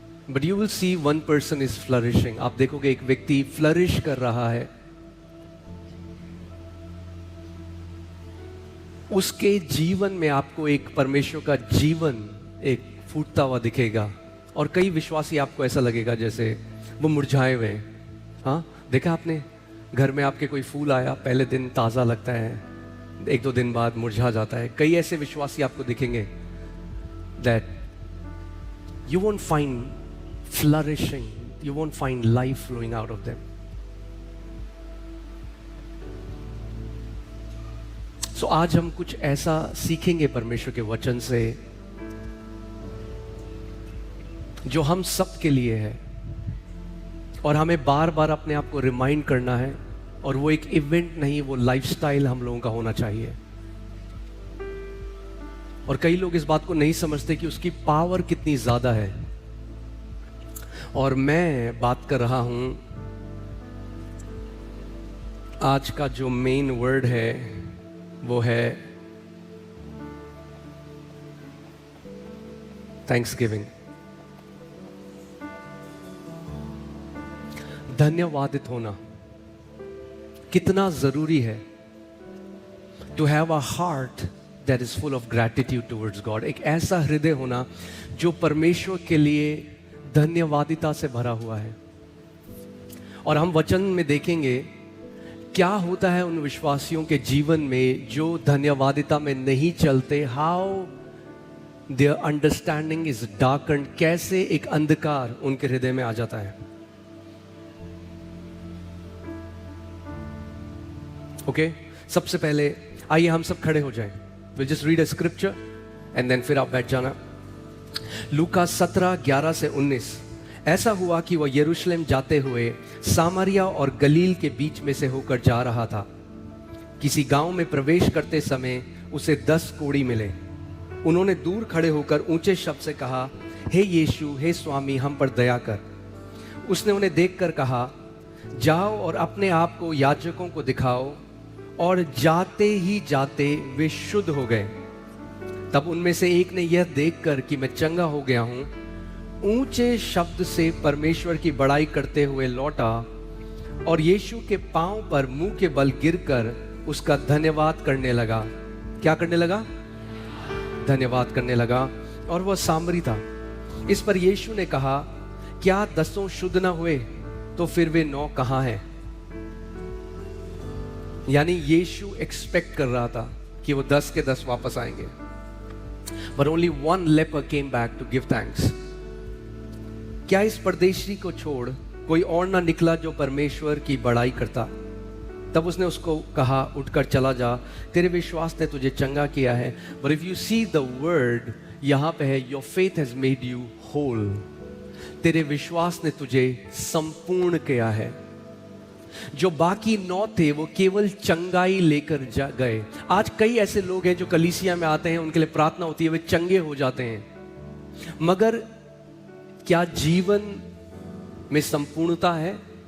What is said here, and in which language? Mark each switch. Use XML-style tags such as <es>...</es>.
<en>But you will see one person is flourishing.</en> <hi>आप देखोगे एक व्यक्ति फ्लरिश कर रहा है, उसके जीवन में आपको एक परमेश्वर का जीवन एक फूटता हुआ दिखेगा। और कई विश्वासी आपको ऐसा लगेगा जैसे वो मुरझाए हुए हैं। हाँ, देखा आपने, घर में आपके कोई फूल आया, पहले दिन ताज़ा लगता है, एक दो दिन बाद मुरझा जाता है। कई ऐसे विश्वासी आपको दिखेंगे</hi> <en>that you won't find flourishing, you won't find life flowing out of them.</en> <hi>So आज हम कुछ ऐसा सीखेंगे परमेश्वर के वचन से जो हम सब के लिए है, और हमें बार बार अपने आप को रिमाइंड करना है। और वो एक इवेंट नहीं, वो लाइफस्टाइल हम लोगों का होना चाहिए। और कई लोग इस बात को नहीं समझते कि उसकी पावर कितनी ज्यादा है। और मैं बात कर रहा हूं, आज का जो मेन वर्ड है वो है थैंक्सगिविंग। धन्यवादित होना कितना जरूरी है।</hi> <en>To have a heart that is full of gratitude towards God।</en> <hi>एक ऐसा हृदय होना जो परमेश्वर के लिए धन्यवादिता से भरा हुआ है। और हम वचन में देखेंगे क्या होता है उन विश्वासियों के जीवन में जो धन्यवादिता में नहीं चलते।</hi> <en>how their understanding is darkened,</en> <hi>कैसे एक अंधकार उनके हृदय में आ जाता है। ओके, सबसे पहले आइए हम सब खड़े हो जाएं।</hi> <en>We'll just read a scripture and then</en> <hi>फिर आप बैठ जाना। लूका 17:11 से 19। ऐसा हुआ कि वह यरूशलेम जाते हुए सामरिया और गलील के बीच में से होकर जा रहा था। किसी गांव में प्रवेश करते समय उसे 10 कोढ़ी मिले। उन्होंने दूर खड़े होकर ऊंचे शब्द से कहा, हे यीशु, हे स्वामी, हम पर दया कर। उसने उन्हें देखकर कहा, जाओ और अपने आप को याजकों को दिखाओ। और जाते ही जाते वे शुद्ध हो गए। तब उनमें से एक ने यह देखकर कि मैं चंगा हो गया हूं, ऊंचे शब्द से परमेश्वर की बड़ाई करते हुए लौटा और यीशु के पांव पर मुंह के बल गिरकर उसका धन्यवाद करने लगा। क्या करने लगा? धन्यवाद करने लगा। और वह सामरी था। इस पर यीशु ने कहा, क्या 10 शुद्ध न हुए? तो फिर वे 9 कहां हैं? यानी यीशु एक्सपेक्ट कर रहा था कि वो 10 के 10 वापस आएंगे।</hi> <en>But only one leper came back to give thanks।</en> <hi>क्या इस परदेशी को छोड़ कोई और ना निकला जो परमेश्वर की बड़ाई करता? तब उसने उसको कहा, उठकर चला जा, तेरे विश्वास ने तुझे चंगा किया है।</hi> <en>But if you see the word,</en> <hi>यहां पे है,</hi> <en>your faith has made you whole।</en> <hi>तेरे विश्वास ने तुझे संपूर्ण किया है। जो बाकी 9 थे वो केवल चंगाई लेकर जा गए। आज कई ऐसे लोग हैं जो कलीसिया में आते हैं, उनके लिए प्रार्थना होती है, वे चंगे हो जाते हैं, मगर क्या जीवन में संपूर्णता है?</hi>